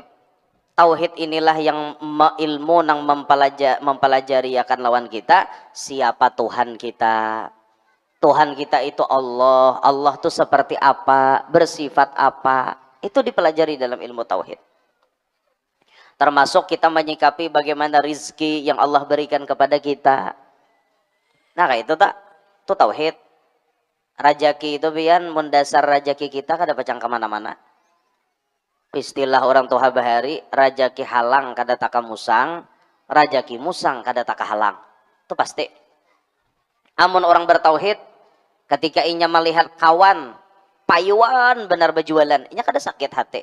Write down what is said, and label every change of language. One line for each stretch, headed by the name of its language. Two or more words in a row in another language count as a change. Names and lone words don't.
Banjar: Tauhid inilah yang ilmu nang mempelajari akan lawan kita siapa Tuhan kita.
Indonesian: Tuhan kita itu Allah. Allah itu seperti apa, bersifat apa. Itu dipelajari dalam ilmu tauhid. Termasuk kita menyikapi bagaimana rizki yang Allah berikan kepada kita.
Banjar: Nah kayak itu tak,
Indonesian: itu tauhid.
Banjar: Rajaki itu bian mendasar rajaki kita kada pacang kemana-mana. Istilah orang tua bahari, rajaki halang kada taka musang, rajaki musang kada taka halang. Itu pasti. Amun orang bertauhid, ketika inya melihat kawan payuan benar berjualan, inya kada sakit hati.